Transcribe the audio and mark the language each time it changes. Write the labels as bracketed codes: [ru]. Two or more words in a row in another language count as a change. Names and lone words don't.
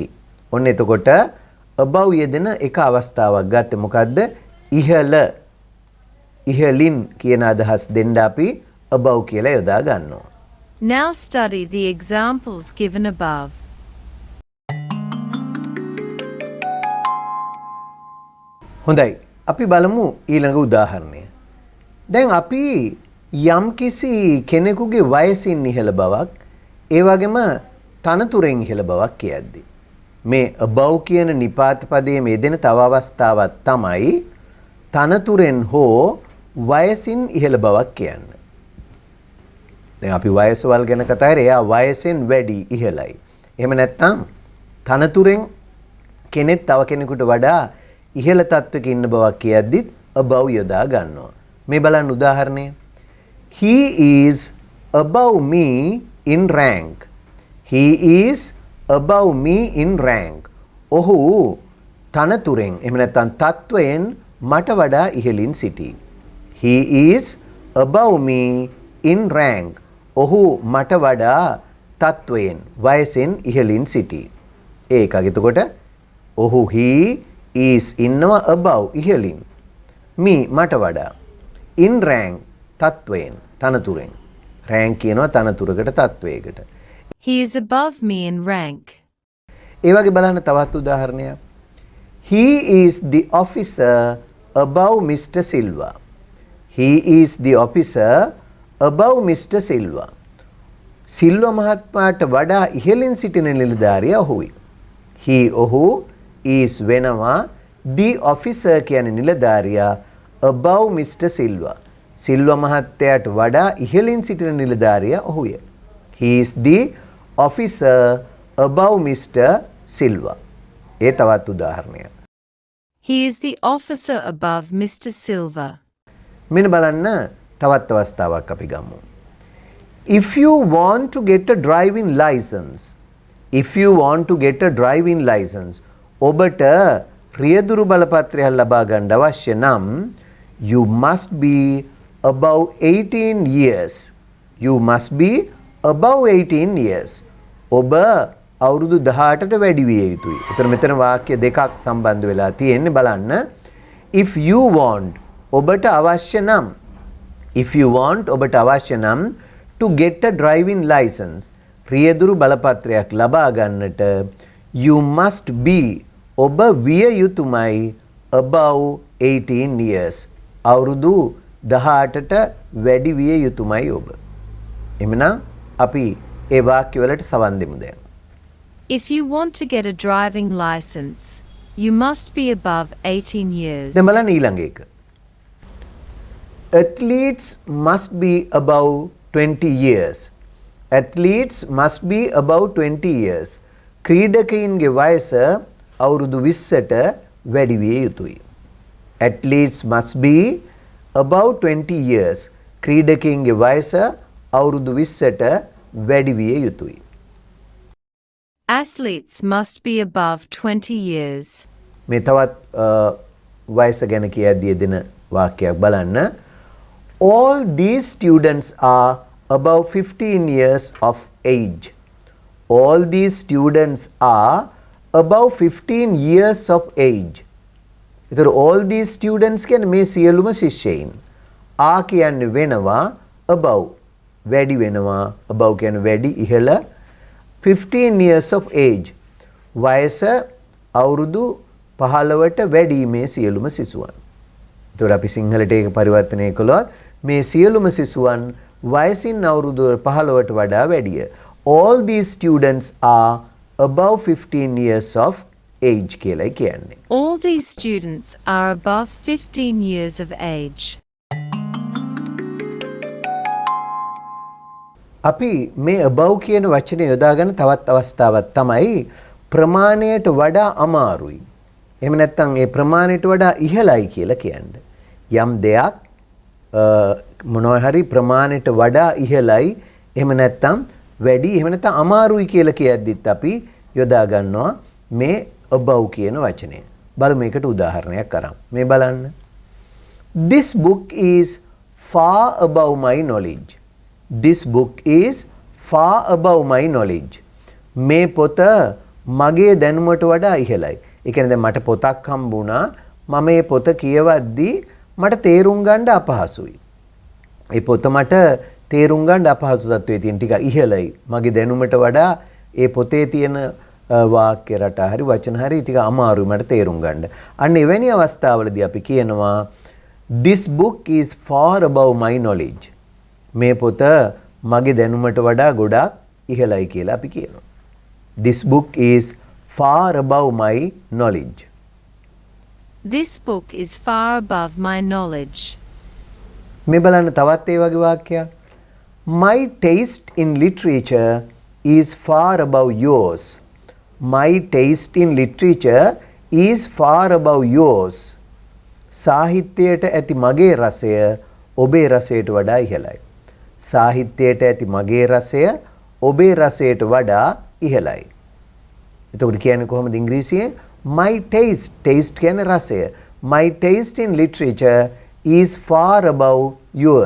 [si] ඔන්න එතකොට above යෙදෙන එක අවස්ථාවක් ගත්තේ මොකද්ද? ඉහළ ඉහළින් කියන අදහස් දෙන්න අපි above කියලා යොදා ගන්නවා. [en] Now study the examples given above. [si] හොඳයි. අපි බලමු ඊළඟ උදාහරණය. දැන් අපි යම්කිසි කෙනෙකුගේ වයසින් ඉහළ බවක් ඒ වගේම තනතුරෙන් ඉහළ බවක් කියද්දී මේ above කියන නිපාත පදයේ යෙදෙන තව අවස්ථාවක් තමයි තනතුරෙන් හෝ වයසින් ඉහළ බවක් කියන්නේ. දැන් අපි වයසවල් ගැන කතා කරේ එයා වයසෙන් වැඩි ඉහළයි. එහෙම නැත්නම් තනතුරෙන් කෙනෙක් තව කෙනෙකුට වඩා ඉහළ තත්වයක ඉන්න බවක් කියද්දිත් above යොදා ගන්නවා. මේ බලන්න උදාහරණය. [en] He is above me in rank. He is above me in rank. [si] ඔහු තනතුරෙන් එහෙම නැත්නම් තත්වයෙන් මට වඩා ඉහළින් සිටී. [en] He is above me in rank. [si] ඔහු මට වඩා තත්වයෙන් වයසෙන් ඉහළින් සිටී. ඒකක්. එතකොට ඔහු [en] he is [si] ඉන්නවා above ඉහළින්. me මට වඩා. [en] in rank [si] තත්වයෙන් තනතුරෙන්. rank කියනවා තනතුරකට තත්වයකට. [en] He is above me in rank. [si] ඒ වගේ බලන්න තවත් උදාහරණයක්. [en] He is the officer above Mr. Silva. He is the officer above Mr. Silva. [si] සිල්වා මහත්මයාට වඩා ඉහළින් සිටින නිලධාරියා ඔහුයි. [en] He ඔහු is වෙනවා the officer [si] කියන්නේ නිලධාරියා [en] above Mr. Silva. [si] සිල්වා මහත්තයාට වඩා ඉහළින් සිටින නිලධාරියා ඔහුය. [en] He is the officer above Mr. Silva. [si] ඒ තවත් උදාහරණයක්. [en] He is the officer above Mr. Silva. [si] මෙන්න බලන්න තවත් අවස්ථාවක් අපි ගමු. [en] If you want to get a driving license, if you want to get a driving license, [si] ඔබට රියදුරු බලපත්‍රයක් ලබා ගන්න අවශ්‍ය නම් [en] you must be above 18 years. You must be above 18 years. [si] ඔබ අවුරුදු 18ට වැඩි විය යුතුයි. ඒතර මෙතන වාක්‍ය දෙකක් සම්බන්ධ වෙලා තියෙන්නේ බලන්න. [en] If you want [si] ඔබට අවශ්‍ය නම් [en] if you want [si] ඔබට අවශ්‍ය නම් [en] to get a driving license [si] රියදුරු බලපත්‍රයක් ලබා ගන්නට [en] you must be [si] ඔබ විය යුතුමයි [en] above 18 years. [si] අවුරුදු 18ට වැඩි විය යුතුමයි ඔබ. එhmenan අපි ඒ වාක්‍ය වලට සවන් දෙමු දැන්. [en] If you want to get a driving license, you must be above 18 years. [si] දැන් බලන්න ඊළඟ එක. [en] Athletes must be above 20 years. Athletes must be above 20 years. [si] ක්‍රීඩකයින්ගේ වයස අවුරුදු 20ට වැඩි විය යුතුයි. [en] Athletes must be above 20 years. [si] ක්‍රීඩකයින්ගේ වයස අවුරුදු 20ට වැඩි විය යුතුයි. [en] Athletes must be above 20 years. [si] මේ තවත් වයස ගැන කියද්දී දෙන වාක්‍යයක් බලන්න. [en] all these students are above 15 years of age. All these students are above 15 years of age. [si] එතකොට [en] all these students [si] කියන්නේ මේ සියලුම ශිෂ්‍යයින්. ආ කියන්නේ වෙනවා above වැඩි වෙනවා. above කියන්නේ වැඩි ඉහළ. [en] 15 years of age [si] වයස අවුරුදු 15ට වැඩි මේ සියලුම සිසුවන්. එතකොට අපි සිංහලට ඒක පරිවර්තනය කළොත් මේ සියලුම සිසුවන් වයසින් අවුරුදු 15ට වඩා වැඩිය. [en] All these students are above 15 years of age [si] කියලා කියන්නේ. [en] All these students are above 15 years of age. [si] අපි මේ above කියන වචනේ යොදාගෙන තවත් අවස්ථාවක් තමයි ප්‍රමාණයට වඩා අමාරුයි. එහෙම නැත්නම් ඒ ප්‍රමාණයට වඩා ඉහළයි කියලා කියන්නේ. යම් දෙයක් මොනවා හරි ප්‍රමාණයට වඩා ඉහළයි එහෙම නැත්නම් වැඩි එහෙම නැත්නම් අමාරුයි කියලා කියද්දිත් අපි යොදා ගන්නවා මේ above කියන වචනය. බලමු මේකට උදාහරණයක් අරන්. මේ බලන්න. [en] This book is far above my knowledge. This book is far above my knowledge. [si] මේ පොත මගේ දැනුමට වඩා ඉහළයි. ඒ කියන්නේ දැන් මට පොතක් හම්බුණා. මම මේ පොත කියවද්දී මට තේරුම් ගන්න අපහසුයි. ඒ පොත මට තේරුම් ගන්න අපහසු තත්ත්වයේ තියෙන ටික ඉහළයි. මගේ දැනුමට වඩා ඒ පොතේ තියෙන වාක්‍ය රට හරි වචන හරි ටික අමාරුයි මට තේරුම් ගන්න. අන්න එවැනි අවස්ථාවලදී අපි කියනවා [en] this book is far above my knowledge. [si] මේ පොත මගේ දැනුමට වඩා ගොඩාක් ඉහළයි කියලා අපි කියනවා. [en] This book is far above my knowledge. This book is far above my knowledge. [si] මේ බලන්න තවත් ඒ වගේ වාක්‍යයක්. [en] My taste in literature is far above yours. My taste in literature is far above yours. [si] සාහිත්‍යයට ඇති මගේ රසය ඔබේ රසයට වඩා ඉහළයි. සාහිත්‍යයට ඇති මගේ රසය ඔබේ රසයට වඩා ඉහළයි. එතකොට කියන්නේ කොහොමද ඉංග්‍රීසියෙන්? [en] My taste [si] කියන්නේ රසය. [en] My taste in literature is far above yours.